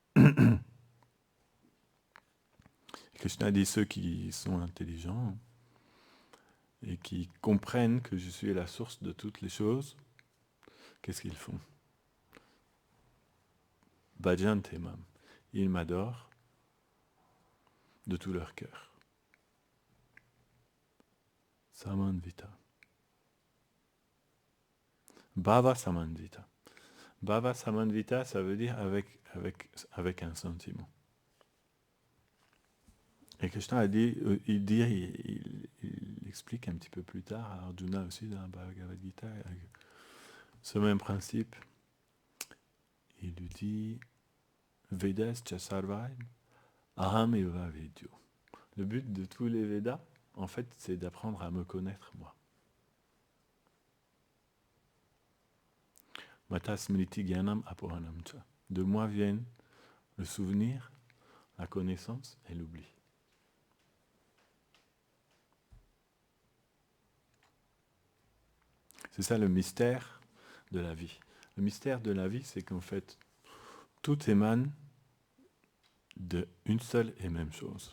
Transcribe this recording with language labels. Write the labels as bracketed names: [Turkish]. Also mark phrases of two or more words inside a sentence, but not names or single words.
[French] Krishna dit ceux qui sont intelligents et qui comprennent que je suis la source de toutes les choses, qu'est-ce qu'ils font ? [Sanskrit] Bhajante Mam. [French] Ils m'adorent de tout leur cœur. [Sanskrit] Samanvita. Bhava Samanvita. Bhava Samanvita, [French] ça veut dire avec un sentiment. Et Krishna a dit, il explique un petit peu plus tard à Arjuna aussi dans la Bhagavad Gita, ce même principe. Il lui dit [Sanskrit] Vedas cha sarvaim aham eva vedyo. [French] Le but de tous les Védas, en fait, c'est d'apprendre à me connaître moi. [Sanskrit] Mata smriti gyanam apohanam cha. [French] De moi viennent le souvenir, la connaissance et l'oubli. C'est ça le mystère de la vie. Le mystère de la vie, c'est qu'en fait, tout émane d'une seule et même chose.